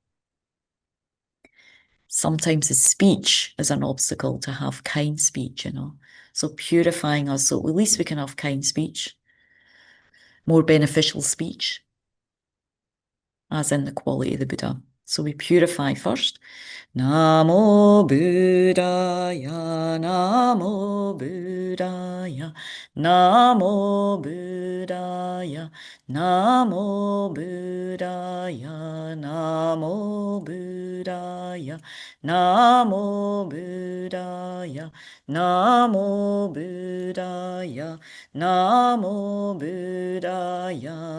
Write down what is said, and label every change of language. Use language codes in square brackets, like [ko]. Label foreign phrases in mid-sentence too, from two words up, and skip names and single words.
[en] Sometimes the speech is an obstacle to have kind speech, So purifying us, so at least we can have kind speech, more beneficial speech, as in the quality of the Buddha. So we purify first. [pi] Namo Buddhaya, Namo Buddhaya, Namo Buddhaya, Namo Buddhaya, Namo Buddhaya, Namo Buddhaya, Namo Buddhaya, Namo Buddhaya,